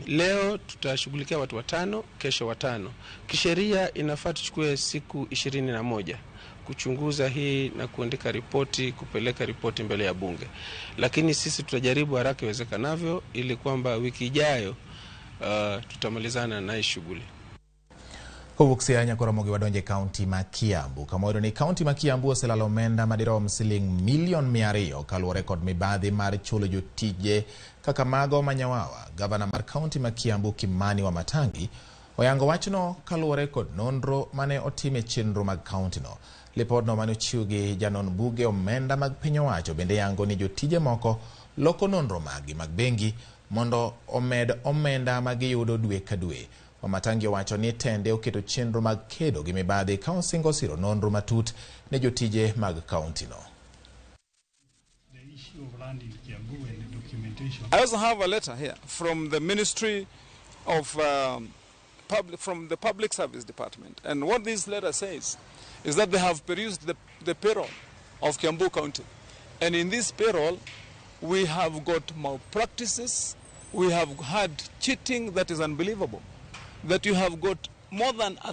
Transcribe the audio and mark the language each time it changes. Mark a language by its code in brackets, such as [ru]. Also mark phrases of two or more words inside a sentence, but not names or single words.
[sw] Leo tutashughulikia watu 5, kesho 5. Kisheria inafaa tuchukue siku 21 kuchunguza hii na kuandika ripoti, kupeleka ripoti mbele ya bunge. Lakini sisi tutajaribu haraka iwezekanavyo ili kwamba wiki ijayo tutamalizana na hii shughuli. [luo] Kowuok Siaya nyakora Ramogi wadonje kaunti ma Kiambu. Kamoiro ni kaunti ma Kiambu oselalo omenda madirom $200,000,000 kaluwore kod mibadhi mar chulo jotije kaka mago manyawawa. Gavana mar kaunti ma Kiambu Kimani Wamatangi oyango wachno kaluwore kod nonro mane otime chenro mag kaunti no. Lipodno mane ochiw gi janon buge omenda mag piny owacho bende yango ni jotije moko loko nonro mag bengi mondo omed omenda magiyudo dwe ka dwe. Wamatangi owacho ni tende oketo chenro mag kedo gi mibadhi ka osingo siro nonro matut ne jotije mag kaunti no. [en] I also have a letter here from the Ministry of from the Public Service Department, and what this letter says is that they have produced the payroll of Kiambu County, and in this payroll we have got malpractices, we have had cheating that is unbelievable, that you have got more than